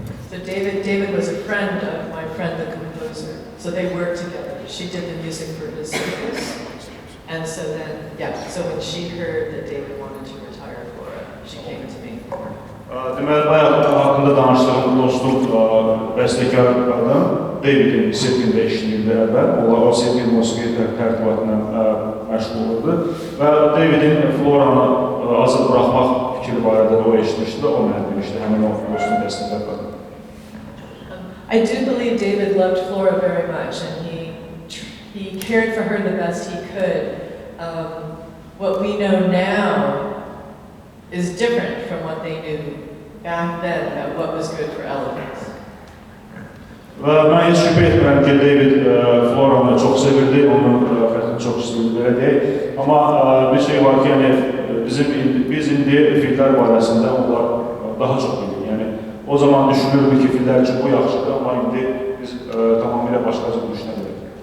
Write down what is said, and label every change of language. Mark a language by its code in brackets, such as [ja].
[en] So David was a friend of my friend, the composer. So they worked together. She did the music for his circus. And so then, so when she heard that David wanted to retire for it, she came to me. [az] Deməli, bayaq haqqında danışdığım dostum, bəstəkar qadın David'in Sirkində işləyirdi əvvəl. Onlar o Sirkin musiqi tərtibatından məşğul olurdu. Və David'in Floranı azad buraxmaq fikri barədə də o eşitmişdi, o mənə demişdi, həmin o dostum bəstəkar qadın. [en] I do believe David loved Flora very much, and he cared for her the best he could. What we know now is different from what they knew back then about what was good for elephants. [az] Və mən heç şübhə etmirəm ki, David Floranı çox sevirdi, onun fəxrini çox istəyirdi, belə deyək. Amma bir şey var ki, yəni, biz indi fillər barəsində onlar daha çox bilirik. Yəni, o zaman düşünürdük ki, fillər üçün bu yaxşıdır, amma indi biz tamamilə başqa cür düşünə bilirik.